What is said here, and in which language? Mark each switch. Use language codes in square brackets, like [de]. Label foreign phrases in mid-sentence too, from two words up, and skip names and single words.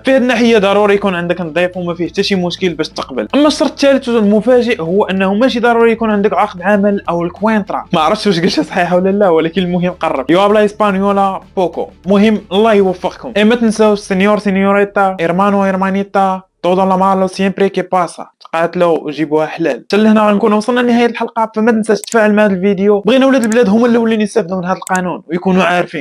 [ar] في هذه الناحيه ضروري يكون عندك نظيف وما فيه حتى شي مشكل باش تقبل. اما الشرط الثالث المفاجئ هو انه ماشي ضروري يكون عندك عقد عمل او الكوينترا. ما عرفتش واش قلتها صحيحه ولا لا، ولكن المهم قرب. [es] yo habla español poco. [ar] مهم الله يوفقكم. ما تنساوش [es] señor señorita hermano hermanita todo lo malo siempre que pasa. [ar] تقاتلوا وجيبوها حلال. حتى لهنا غنكون وصلنا لنهايه الحلقه، فما تنساش تفاعل مع هذا الفيديو. بغينا ولاد البلاد هما الاولين يستافدوا من هذا القانون ويكونوا عارفين.